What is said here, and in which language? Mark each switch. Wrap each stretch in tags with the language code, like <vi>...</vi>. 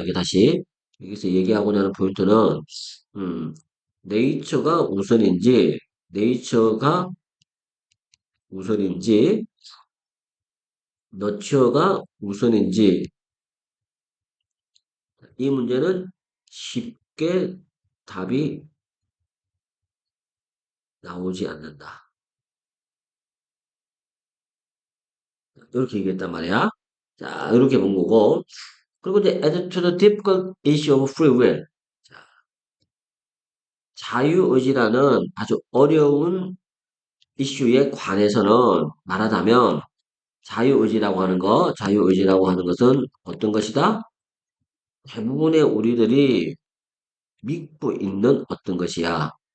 <ko>이게 다시 여기서 얘기하고자 하는 포인트는 음, 네이처가 우선인지 네이처가 우선인지 너처가 우선인지 이 문제는 쉽게 답이 나오지 않는다. 이렇게 얘기했단 말이야. 자, 이렇게 본 거고. 그리고 이제</ko> <en>add to the difficult issue of free will.</en> <ko>자, 자유의지라는 아주 어려운 이슈에 관해서는 말하자면 자유의지라고 하는 것은 어떤 것이다? 대부분의 우리들이 믿고 있는 어떤 것이야.</ko>